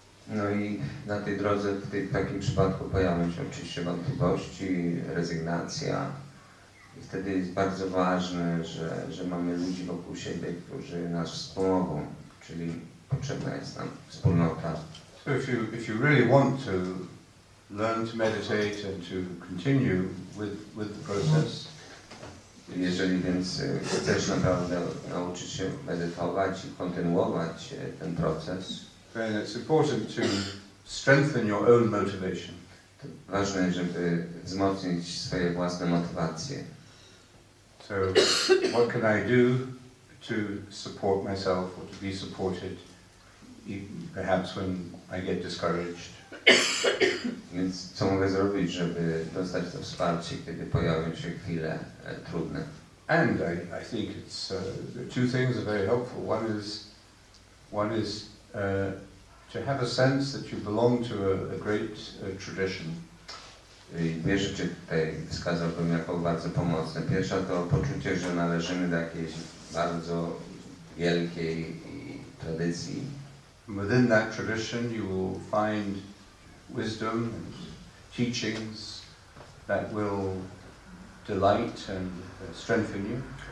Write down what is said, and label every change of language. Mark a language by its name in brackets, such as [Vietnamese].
[Polish] No i na tej drodze w takim przypadku pojawią się oczywiście wątpliwości, rezygnacja. I wtedy jest bardzo ważne, że mamy ludzi wokół siebie, którzy nas wspomogą, czyli potrzebna jest nam wspólnota. [English] So if you really want to learn to meditate and to continue with the process, [Polish] Jeżeli więc chcesz naprawdę nauczyć się medytować i kontynuować ten proces, [English] then it's important to strengthen your own motivation. [Polish] to ważne, żeby wzmocnić swoje własne motywacje. [English] So what can I do to support myself or to be supported, perhaps when I get discouraged? [Polish] Więc co mogę zrobić, żeby dostać to wsparcie, kiedy pojawią się chwile trudne? [English] And I think it's two things are very helpful. One is to have a sense that you belong to a great tradition. [Polish] I dwie rzeczy tutaj wskazałbym jako bardzo pomocne. Pierwsza to poczucie, że należymy do jakiejś bardzo wielkiej tradycji. [English] Within that tradition you will find wisdom and teachings that will delight and strengthen you.